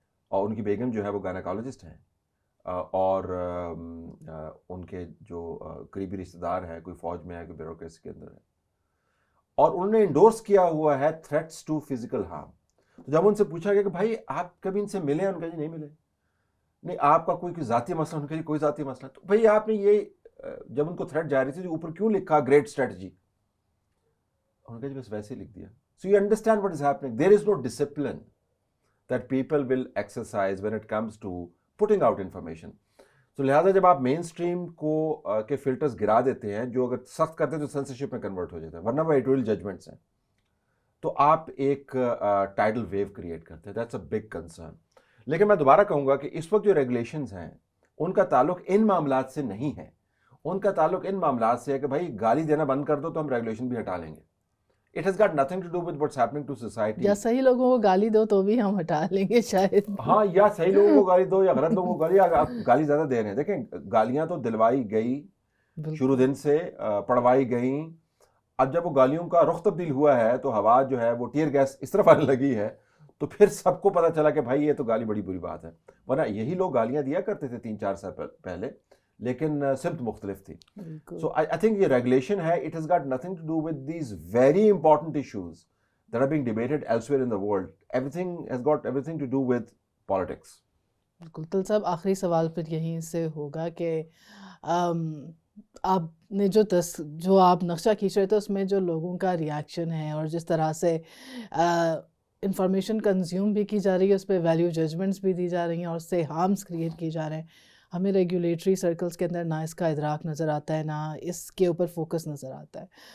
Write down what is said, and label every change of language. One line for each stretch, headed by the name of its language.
Urdu: اور ان کی بیگم جو ہے وہ گائنیکالوجسٹ ہیں, اور ان کے جو قریبی رشتہ دار ہیں, کوئی فوج میں ہے, کوئی بیوروکریسی کے اندر ہے, اور انہوں نے انڈورس کیا ہوا ہے
English: Threats to physical harm.
Urdu: تو جب ان سے پوچھا گیا کہ بھائی آپ کبھی ان سے ملے ہیں, ان کا جی نہیں ملے. نہیں آپ کا کوئی ذاتی مسئلہ, ان کا جی کوئی ذاتی مسئلہ. تو بھائی آپ نے یہ جب ان کو تھریٹ جاری تھی تو اوپر کیوں لکھا گریٹ اسٹریٹجی؟ ان کا جی بس ویسے ہی لکھ دیا.
English: So you understand what is happening. There is no discipline that people will exercise when it comes to putting out information.
Urdu: تو لہٰذا جب آپ مین اسٹریم کو کے فلٹرز گرا دیتے ہیں, جو اگر سخت کرتے ہیں تو سینسرشپ میں کنورٹ ہو جاتا ہے, ورنہ وہ ایڈیٹوریل ججمنٹس ہیں, تو آپ ایک ٹائڈل ویو کریٹ کرتے ہیں.
English: That's a big concern.
Urdu: لیکن میں دوبارہ کہوں گا کہ اس وقت جو ریگولیشنز ہیں ان کا تعلق ان معاملات سے نہیں ہے. ان کا تعلق ان معاملات سے ہے کہ بھائی گالی دینا بند کر دو تو ہم ریگولیشن بھی ہٹا لیں گے.
English: It has got nothing to do with what's happening to society.
Urdu: یا صحیح لوگوں کو گالی دو تو بھی ہم ہٹا لیں گے شاید. ہاں, یا صحیح لوگوں کو گالی دو یا غلط لوگوں کو گالی. آپ گالی زیادہ دے رہے ہیں. دیکھیں گالیاں تو دلوائی گئی شروع دن سے, پڑھوائی گئیں. اب جب وہ گالیوں کا رخ تبدیل ہوا ہے تو ہوا جو ہے وہ ٹیئر گیس اس طرف آنے لگی ہے, تو پھر سب کو پتہ چلا کہ بھائی یہ تو گالی بڑی بری بات ہے. ورنہ یہی لوگ گالیاں دیا کرتے تھے 3-4 سال پہلے, لیکن سمت مختلف تھی.
English: so I think
Urdu: یہ ریگولیشن ہے,
English: It has got nothing to do with these very important issues that are being debated elsewhere in the world. Everything has got everything to do with politics.
Urdu: بالکل. طلعت صاحب آخری سوال پھر یہیں سے ہوگا کہ آپ نے جو آپ نقشہ کھینچ رہے تھے اس میں جو لوگوں کا ریاکشن ہے اور جس طرح سے انفارمیشن کنزیوم بھی کی جا رہی ہے, اس پہ ویلیو ججمنٹس بھی دی جا رہی ہیں اور اس سے ہارمس کریٹ کیے جا رہے ہیں, ہمیں ریگولیٹری سرکلز کے اندر نہ اس کا ادراک نظر آتا ہے, نہ اس کے اوپر فوکس نظر آتا ہے.